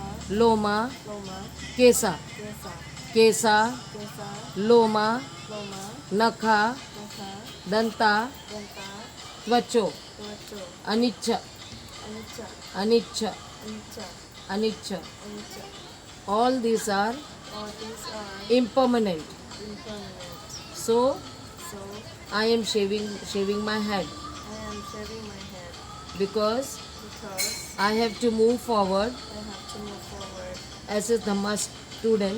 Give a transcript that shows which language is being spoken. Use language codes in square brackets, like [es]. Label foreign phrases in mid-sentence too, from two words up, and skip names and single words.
[pi] लोमा लोमा केसा केसा केसा केसा लोमा लोमा नखा नखा दंता दंता त्वचो त्वचो अनिच्छ अनिच्छ अनिच्छ अनिच्छ अनिच्छ. अनिच्छ. [en] All these are All these are impermanent. impermanent. So So I am shaving my head I am shaving my head because because I have to move forward I have to move forward as a Dhamma student